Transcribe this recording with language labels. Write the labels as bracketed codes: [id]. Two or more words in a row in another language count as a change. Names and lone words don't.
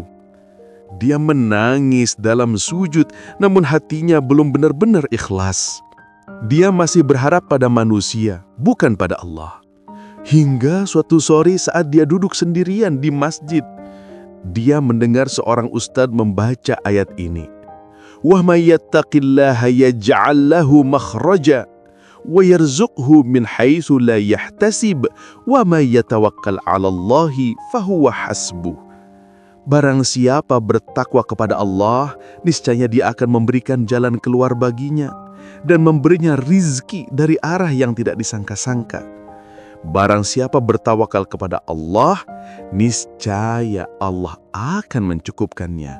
[id] Dia menangis dalam sujud, namun hatinya belum benar-benar ikhlas. Dia masih berharap pada manusia, bukan pada Allah. Hingga suatu sore saat dia duduk sendirian di masjid, dia mendengar seorang ustadz membaca ayat ini. [ar] "وَمَن يَتَّقِ اللَّهَ يَجْعَل لَّهُ مَخْرَجًا وَيَرْزُقْهُ مِنْ حَيْثُ لَا يَحْتَسِبُ وَمَن يَتَوَكَّلْ عَلَى اللَّهِ فَهُوَ حَسْبُهُ." [id] Barang siapa bertakwa kepada Allah, niscaya Dia akan memberikan jalan keluar baginya dan memberinya rizki dari arah yang tidak disangka-sangka. Barang siapa bertawakal kepada Allah, niscaya Allah akan mencukupkannya.